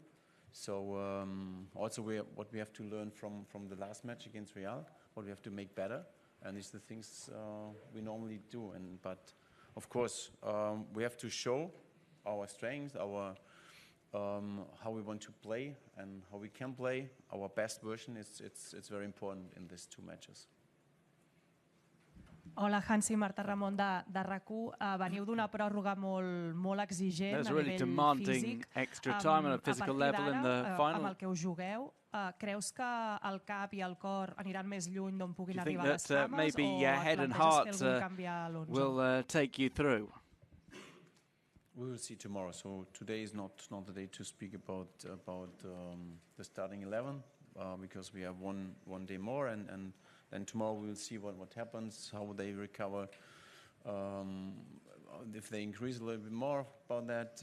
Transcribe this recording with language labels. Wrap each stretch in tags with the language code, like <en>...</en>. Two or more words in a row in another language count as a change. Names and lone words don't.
<en>So also what we have to learn from the last match against Real, what we have to make better. And these are the things we normally do. But of course, we have to show our strengths, our how we want to play and how we can play. Our best version. It's very important in these two matches.</en> <ca>Hola, Hansi, Marta Ramon de RAC1. Veniu d'una pròrroga molt exigent a nivell físic. A partir d'ara, amb el que us jugueu, creus que el cap i el cor aniran més lluny d'on puguin arribar les cames, o planteges fer algun canvi a l'11?</ca> <en>Will take you through. We will see tomorrow. So today is not the day to speak about the starting 11 because we have one day more, and then tomorrow we will see what happens, how they recover, if they increase a little bit more about that.</en>